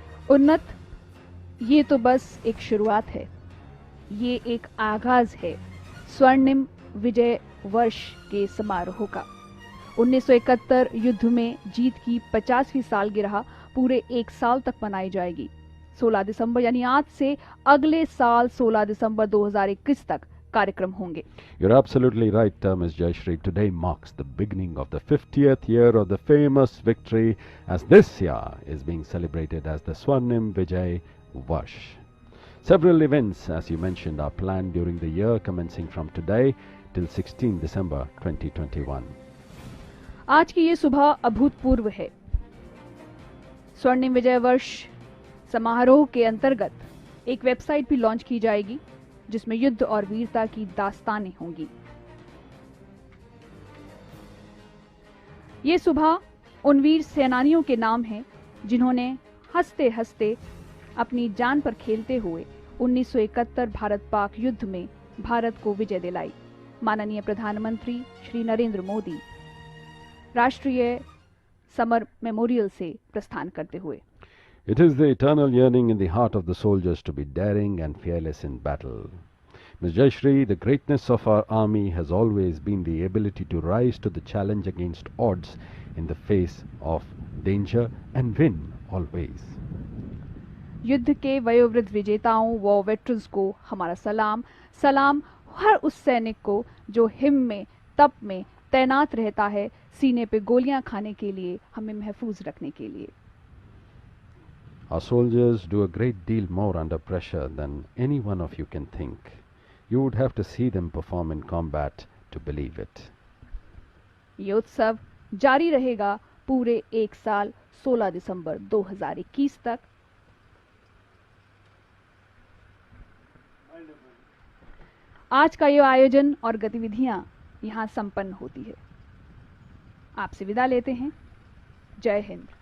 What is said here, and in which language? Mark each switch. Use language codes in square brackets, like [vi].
[hi] उन्नत, ये तो बस एक शुरुआत है, ये एक आगाज है स्वर्णिम विजय वर्ष के समारोह का। 1971 युद्ध में जीत की 50वीं सालगिरह पूरे एक साल तक मनाई जाएगी। 16 दिसंबर यानी आज से अगले साल 16 दिसंबर 2021 तक कार्यक्रम होंगे। [en] You're absolutely right, Ms. Jayashri. Today marks the beginning of the 50th year of the famous victory, as this year is being celebrated as the Swarnim Vijay Varsh. Several events, as you mentioned, are planned during the year, commencing from today till 16 December 2021. [hi] आज की ये सुबह अभूतपूर्व है। स्वर्णिम विजय वर्ष समारोह के अंतर्गत एक वेबसाइट भी लॉन्च की जाएगी जिसमें युद्ध और वीरता की दास्तानें होंगी। ये सुबह उन वीर सेनानियों के नाम है जिन्होंने हंसते हंसते अपनी जान पर खेलते हुए 1971 भारत पाक युद्ध में भारत को विजय दिलाई। माननीय प्रधानमंत्री श्री नरेंद्र मोदी राष्ट्रीय समर मेमोरियल से प्रस्थान करते हुए। [en] It is the eternal yearning in the heart of the soldiers to be daring and fearless in battle. Ms. Jayashri, the greatness of our army has always been the ability to rise to the challenge against odds in the face of danger and win always. [hi] युद्ध के वयोवृद्ध विजेताओं व veterans को हमारा सलाम। सलाम हर उस सैनिक को जो हिम में तप में तैनात रहता है, सीने पे गोलियां खाने के लिए, हमें महफूज रखने के लिए। [en] Our soldiers do a great deal more under pressure than any one of you can think. You would have to see them perform in combat to believe it. [hi] ये उत्सव जारी रहेगा पूरे एक साल 16 दिसंबर 2021 तक। आज का ये आयोजन और गतिविधियां यहाँ संपन्न होती है। आपसे विदा लेते हैं। जय हिंद।